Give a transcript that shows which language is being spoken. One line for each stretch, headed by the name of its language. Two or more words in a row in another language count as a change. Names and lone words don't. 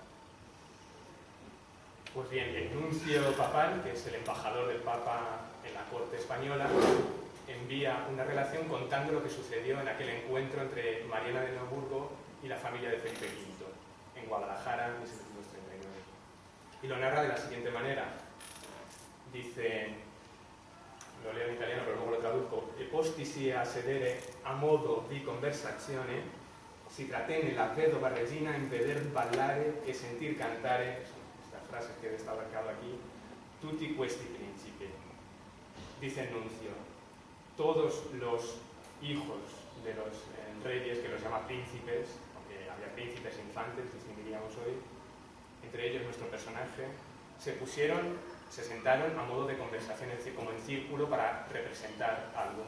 Spanish: Pues bien, el nuncio papal, que es el embajador del Papa en la corte española, envía una relación contando lo que sucedió en aquel encuentro entre Mariana de Neoburgo y la familia de Felipe V en Guadalajara en 1739. Y lo narra de la siguiente manera. Dice, lo leo en italiano pero luego lo traduzco:
Italian: "E posti sia a sedere a modo di conversazione, si tratenne la vedova regina in veder ballare e sentir cantare",
Spanish: estas frases que he destacado aquí,
Italian: "tutti questi principi".
Spanish: Dice el nuncio: todos los hijos de los reyes, que los llama príncipes, aunque había príncipes e infantes, distinguiríamos hoy, entre ellos nuestro personaje, se sentaron a modo de conversación, es decir, como en círculo para representar algo.